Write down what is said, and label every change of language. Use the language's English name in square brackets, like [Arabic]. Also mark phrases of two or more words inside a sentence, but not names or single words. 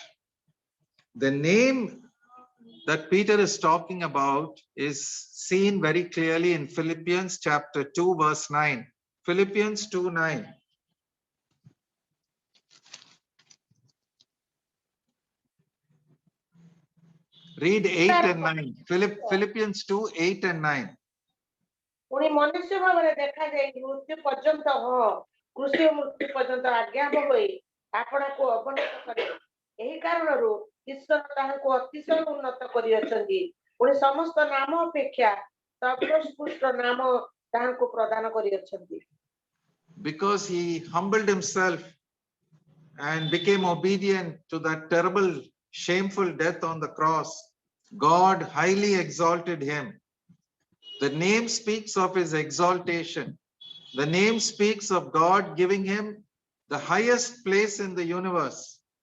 [English] The name that Peter is talking about is seen very clearly in Philippians chapter 2 verse 9. Philippians 2:9. Read 8 and 9. Philippians 2, 8 and 9. [Odia] ପୁଣି ମନୁଷ୍ୟ ଭାବରେ ଦେଖାଯାଇ ମୃତ୍ୟୁ ପର୍ଯ୍ୟନ୍ତ କୃଷି ମୃତ୍ୟୁ ପର୍ଯ୍ୟନ୍ତ ଆଜ୍ଞାବହ ହୋଇ ଆପଣଙ୍କୁ ଅବନତ କରେ। ଏହି କାରଣରୁ ଈଶ୍ୱର ତାହାଙ୍କୁ ଅତିଶୟ ଉନ୍ନତ କରିଅଛନ୍ତି। ପୁଣି ସମସ୍ତ ନାମ ଅପେକ୍ଷା ସର୍ବୋତ୍କୃଷ୍ଟ ନାମ ତାହାଙ୍କୁ ପ୍ରଦାନ କରିଅଛନ୍ତି। [English] Because he humbled himself and became obedient to that terrible, shameful death on the cross, God highly exalted him. The name speaks of his exaltation. The name speaks of God giving him the highest place in the universe.